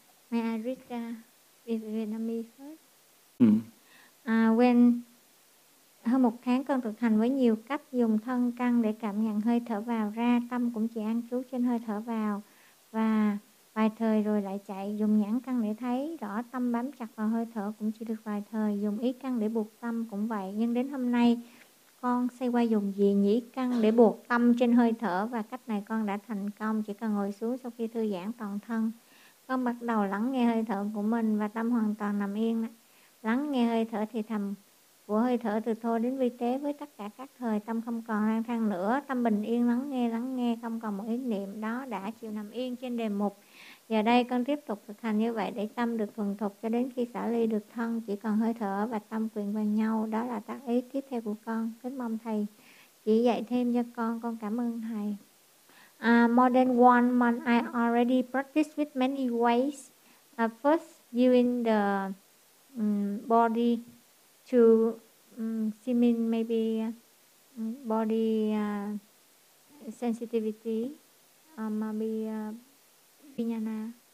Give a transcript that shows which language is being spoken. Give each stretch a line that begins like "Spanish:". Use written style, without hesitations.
English: May I read in Vietnamese first?
Vietnamese: When hơn một tháng con thực hành với nhiều cách dùng thân căn để cảm nhận hơi thở vào ra, tâm cũng chỉ an trú trên hơi thở vào và vài thời rồi lại chạy dùng nhãn căn để thấy rõ tâm bám chặt vào hơi thở cũng chỉ được vài thời, dùng ý căn để buộc tâm cũng vậy. Nhưng đến hôm nay con xây qua dùng gì nhĩ căn để buộc tâm trên hơi thở và cách này con đã thành công, chỉ cần ngồi xuống sau khi thư giãn toàn thân. Con bắt đầu lắng nghe hơi thở của mình và tâm hoàn toàn nằm yên. Lắng nghe hơi thở thì thầm của hơi thở từ thô đến vi tế với tất cả các thời, tâm không còn lang thang nữa, tâm bình yên lắng nghe không còn một ý niệm đó đã chịu nằm yên trên đề mục. Giờ đây con tiếp tục thực hành như vậy để tâm được thuần thục cho đến khi xả ly được thân, chỉ còn hơi thở và tâm quyện vào nhau. Đó là tác ý tiếp theo của con. Kính mong thầy chỉ dạy thêm cho con. Con cảm ơn thầy.
English: More than 1 month, I already practice with many ways. First, using the body to simulate maybe body sensitivity, maybe Vinyana,